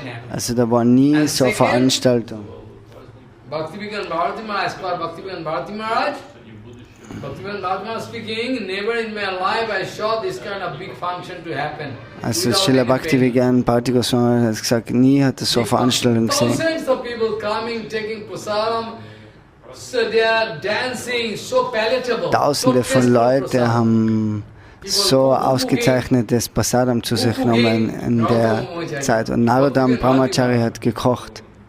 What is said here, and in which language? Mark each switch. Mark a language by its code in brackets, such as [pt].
[de] Also da war nie so eine Veranstaltung. [en] Bhakti Vijnana Bharati Maharaj, as per Bhakti Vijnana Bharati Maharaj, Bhakti Vijnana Bharati Maharaj speaking, never in my life I saw this kind of big function to happen. [de] Also Srila Bhakti Vijnana Bharati Gosvami hat gesagt, nie hat er so eine Veranstaltung gesehen. [en] Thousands of people coming, taking prasadam, so they are dancing, so palatable. [de] Tausende von Leuten haben so ausgezeichnetes Prasadam zu sich genommen in der Zeit. Und Narottam Brahmachari hat gekocht.